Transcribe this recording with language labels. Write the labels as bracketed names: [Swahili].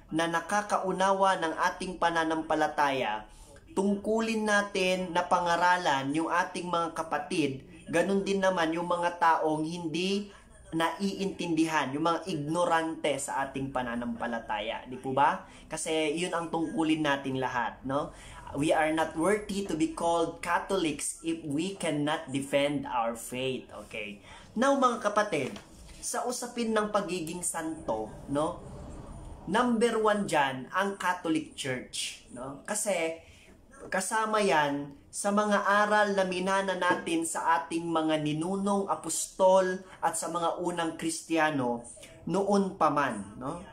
[Filipino] Na nakakaunawa ng ating pananampalataya, tungkulin natin na pangaralan yung ating mga kapatid, ganun din naman yung mga taong hindi naiintindihan, yung mga ignorante sa ating pananampalataya. Di po ba? Kasi yun ang tungkulin natin lahat, no? [English] We are not worthy to be called Catholics if we cannot defend our faith. Okay? [Filipino] Now mga kapatid, sa usapin ng pagiging santo, no? Number 1 dyan, ang Catholic Church, no? Kasi kasama yan sa mga aral na minana natin sa ating mga ninunong apostol at sa mga unang Kristiyano noon pa man, no?